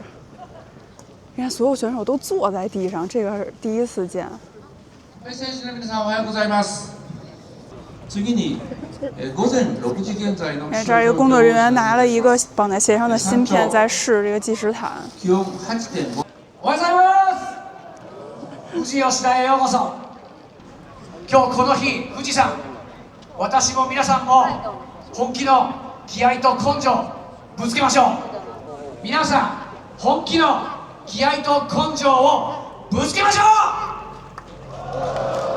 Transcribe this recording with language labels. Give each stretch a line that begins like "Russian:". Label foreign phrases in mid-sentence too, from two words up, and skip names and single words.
Chinese: 你看，所有选手都坐在地上，这个是第一次见。哎，这儿一个工作人员拿了一个绑在鞋上的芯片，在试这个计时毯。
Japanese: おはようございます。富士吉田へようこそ。今日この日、富士山、私も皆さんも本気の気合と根性ぶつけましょう。皆さん本気の気合と根性をぶつけましょう。